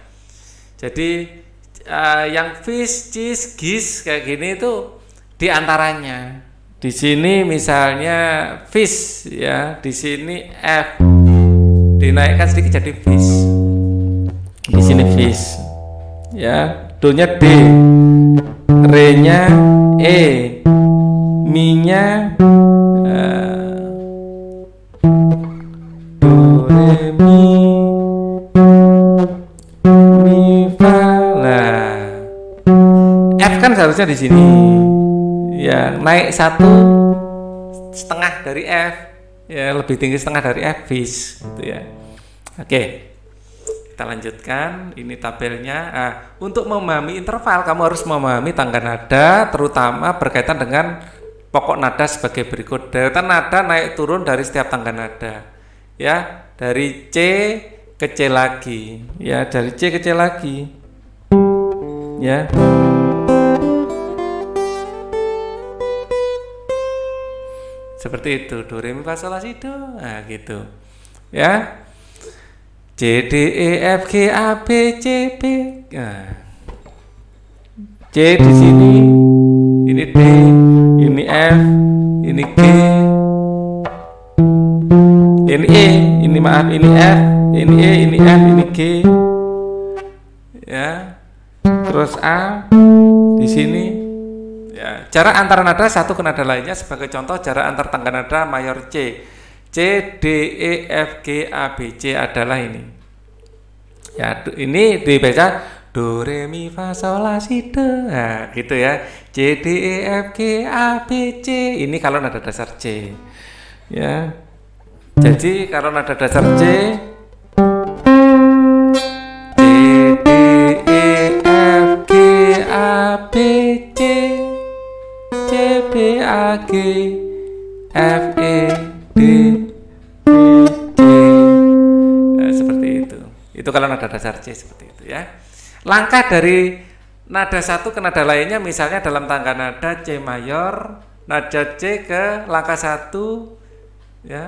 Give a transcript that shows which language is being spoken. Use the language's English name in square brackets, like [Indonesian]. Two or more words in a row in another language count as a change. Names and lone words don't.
[Indonesian] Jadi yang fis, cis, gis kayak gini itu diantaranya. Di sini misalnya fis ya, di sini F dinaikkan sedikit jadi fis. Di sini fis ya, do-nya D, re-nya E, mi-nya do re mi fa. Nah, F kan seharusnya di sini. Ya, naik 1,5 dari F, ya lebih tinggi setengah dari F fis, gitu ya. Oke, kita lanjutkan. Ini tabelnya. Nah, untuk memahami interval, kamu harus memahami tangga nada, terutama berkaitan dengan pokok nada sebagai berikut. Deretan nada naik turun dari setiap tangga nada, ya, dari C ke C lagi, ya, dari C ke C lagi, ya. Seperti itu, do re mi fa sol la si do. Nah, gitu. Ya. C D E F G A B C B. Nah. C di sini, ini D, ini F, ini G. Ini E, ini maaf, ini F, ini E, ini F, ini G. Ya. Terus A di sini. Ya, jarak antara nada satu ke nada lainnya, sebagai contoh jarak antar tangga nada mayor C, C, D, E, F, G, A, B, C adalah ini. Ya, ini dibaca do, re, mi, fa, sol, la, si, do. Nah, gitu ya. C, D, E, F, G, A, B, C. Ini kalau nada dasar C. Ya. Jadi kalau nada dasar C, C, D, E, F, G, A, B, C. C, B, A, G, F, E, D, B, C. Nah, seperti itu. Itu kalau nada dasar C seperti itu ya. Langkah dari nada satu ke nada lainnya, misalnya dalam tangga nada C mayor, nada C ke langkah satu, ya.